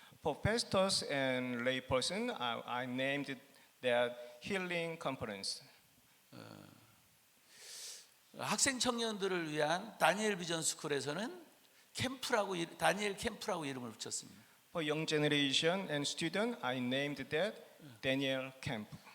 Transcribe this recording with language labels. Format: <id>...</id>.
<en>For pastors and lay person, I named that Healing Conference.</en> <ko>학생 청년들을 위한 다니엘 비전 스쿨에서는 다니엘 캠프라고 이름을 붙였습니다.</ko> <en>For young generation and student, I named that Daniel Camp.</en>